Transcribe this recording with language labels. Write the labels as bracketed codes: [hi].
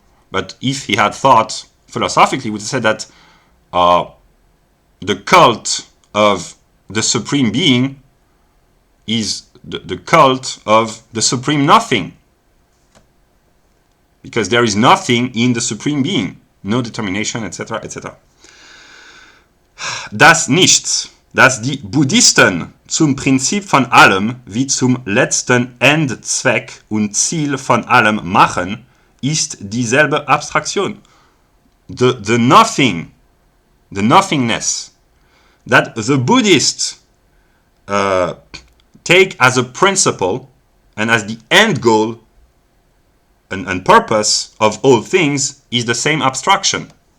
[en] But if he had thought philosophically, he would have said that the cult of the supreme being is the cult of the supreme nothing. Because there is nothing in the supreme being, no determination, etc., etc. [de] Das Nichts, das die Buddhisten zum Prinzip von allem wie zum letzten Endzweck und Ziel von allem machen, ist dieselbe Abstraktion. [en] The nothing, the nothingness, that the Buddhists take as a principle and as the end goal and purpose of all things is the same abstraction.